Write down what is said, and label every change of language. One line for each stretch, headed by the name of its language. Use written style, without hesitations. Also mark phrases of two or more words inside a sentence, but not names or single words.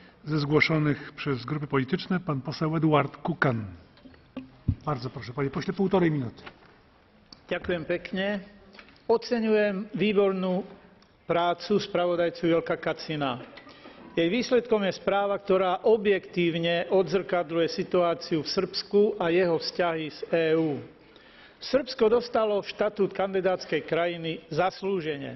Polish: ze zgłoszonych przez grupy polityczne pan poseł Eduard Kukan. Bardzo proszę, panie pośle, 1,5 minuty.
Slovak: Ďakujem pekne. Oceňujem výbornú prácu spravodajcu Jelka Kacina. Jej výsledkom je správa, ktorá objektívne odzrkadľuje situáciu v Srbsku a jeho vzťahy s EÚ. Srbsko dostalo štatút kandidátskej krajiny zaslúžene.